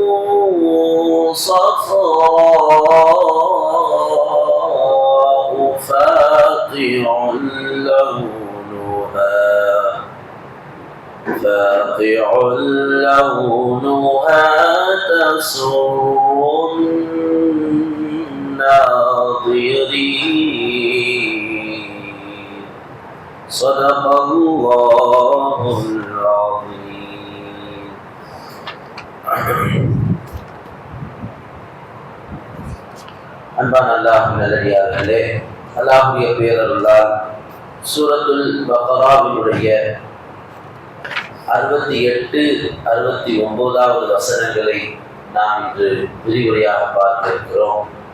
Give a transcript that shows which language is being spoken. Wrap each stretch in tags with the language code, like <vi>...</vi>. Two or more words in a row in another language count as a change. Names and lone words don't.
<ar>صفراء فاقع لونها تسر الناظرين صدق الله العظيم.</ar> <ta>அன்பான அல்லாஹ் நல்லடியார்களே, அல்லாஹ்வுடைய பேரருளால் சூரத்துல் பக்ராவினுடைய 68, 69வது வசனங்களை நாம் இன்று விரிவுரையாக பார்க்க இருக்கிறோம்.</ta>